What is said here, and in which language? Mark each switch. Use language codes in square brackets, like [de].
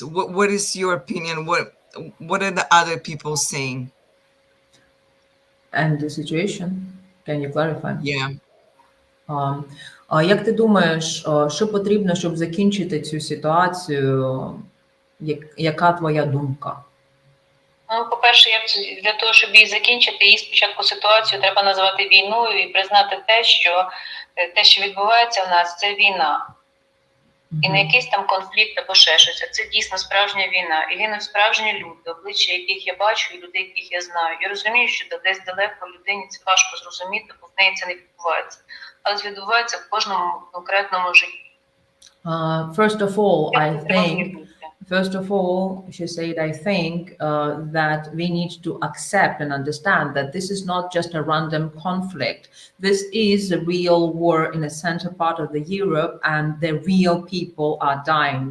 [en] What is your opinion? What are the other people saying? And the situation, can you clarify? Yeah. [uk] Як ти думаєш, що потрібно, щоб закінчити цю ситуацію? Яка твоя думка? Ну, по-перше, для того, щоб її закінчити, її спочатку ситуацію треба назвати війною і признати те, що відбувається в нас, це війна. І не якийсь там конфлікт або ще щось. Це дійсно справжня війна. І гинуть справжні люди, обличчя яких я бачу, і людей, яких я знаю. Я розумію, що десь далеко людині це важко зрозуміти, бо в неї це не відбувається. Але це відбувається в кожному конкретному житті. [en] First of all, I think First of all, she said, I think that we need to accept and understand that this is not just a random conflict. This is a real war in a center part of the Europe, and the real people are dying.